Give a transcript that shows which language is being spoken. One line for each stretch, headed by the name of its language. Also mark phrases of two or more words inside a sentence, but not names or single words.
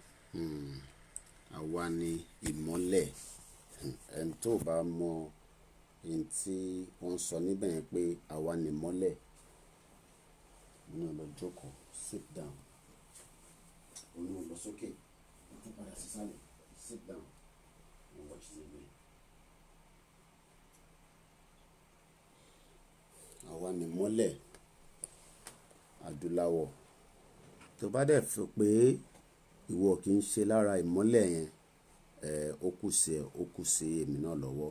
Yoruba: àwa ni ìmọ́lẹ̀. Ẹni tó bá mọ ohun tí wọ́n sọ níbẹ̀ yẹn pé àwa ni ìmọ́lẹ̀, ní lọ jókòó,
English: sit down,
Yoruba: òun lọ sókè, tún padà sísàlẹ̀,
English: sit down and watch TV.
Yoruba: Àwa ni ìmọ́lẹ̀ adúláwọ̀. Tó bá dẹ̀ fi pé ìwọ kì í ṣe lára ìmọ́lẹ̀ yẹn, ó kù sí èmi náà lọ́wọ́.